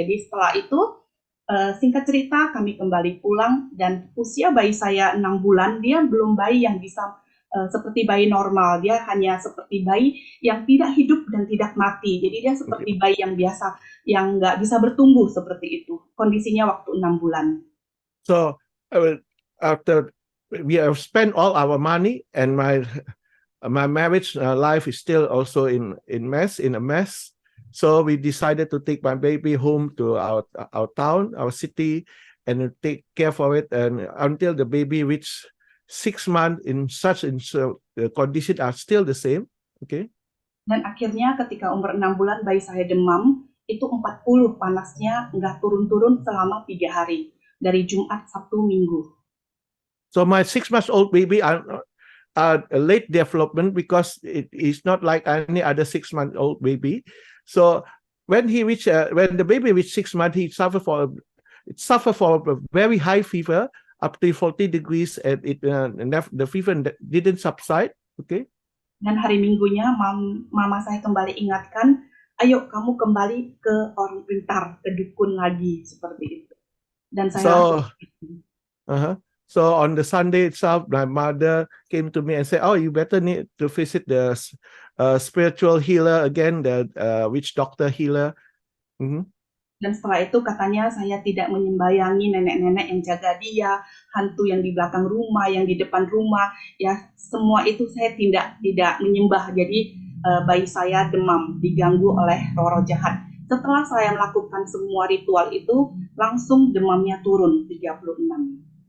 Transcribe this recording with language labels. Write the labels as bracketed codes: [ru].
[id] Jadi setelah itu singkat cerita kami kembali pulang dan usia bayi saya 6 bulan, dia belum bayi yang bisa seperti bayi normal, dia hanya seperti bayi yang tidak hidup dan tidak mati. Jadi dia seperti bayi yang biasa, yang nggak bisa bertumbuh seperti itu. Kondisinya waktu 6 bulan. [en] So after we have spent all our money and my marriage life is still also in a mess. So we decided to take my baby home to our town, our city, and take care for it, and until the baby reached 6 months in the condition are still the same. Okay. [id] Dan akhirnya ketika umur 6 bulan bayi saya demam, itu 40 panasnya, nggak turun-turun selama 3 hari. Dari Jumat, Sabtu, Minggu. [en] So my 6 months old baby are a late development because it is not like any other 6 month old baby. So when the baby reached 6 months, he suffered for a very high fever, up to 40 degrees, and the fever didn't subside. Okay. [id] Dan hari Minggunya mama saya kembali ingatkan, ayo kamu kembali ke orang pintar, ke dukun lagi, seperti itu. Dan saya [en] So on the Sunday itself, my mother came to me and said, "Oh, you better need to visit the spiritual healer again, the witch doctor healer." [id] Dan setelah itu katanya saya tidak menyembayangi nenek-nenek yang jaga dia, hantu yang di belakang rumah, yang di depan rumah, ya semua itu saya tidak menyembah. Jadi bayi saya demam, diganggu oleh roh-roh jahat. Setelah saya melakukan semua ritual itu, langsung demamnya turun 36.